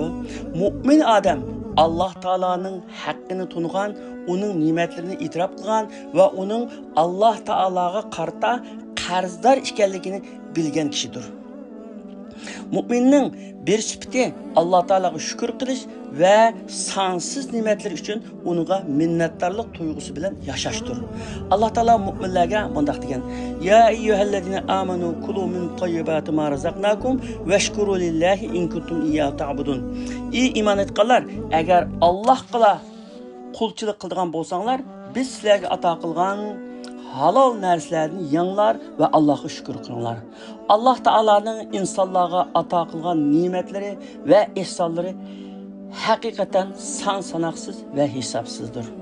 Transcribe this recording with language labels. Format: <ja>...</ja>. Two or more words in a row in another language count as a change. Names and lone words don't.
<uz>Mu'min odam Alloh taolaning haqqini tunigan, uning ne'matlarini e'tirof qilgan va uning Alloh taolaga qarta qarzdor ekanligini bilgan kishidir. Mu'minning bir sifati Alloh taolaga shukr qilish va sonsiz ne'matlar uchun unga minnatdorlik tuyg'usi bilan yashashdir. Alloh taolo mu'minlarga bunday degan:</uz> <ar>"يا أيها الذين آمنوا كلوا من طيبات ما رزقناكم واشكروا لله إن كنتم إياه تعبدون."</ar> <uz>Ey iymon etganlar, agar Allohga qulchilik qilgan bo'lsanglar, biz sizlarga ato qilgan halol narsalarni yanglar va Allohga shukr qilinglar. Alloh taolaning insonlarga ato qilgan ne'matlari va ihsonlari haqiqatan son-sanoqsiz va hisobsizdir.</uz>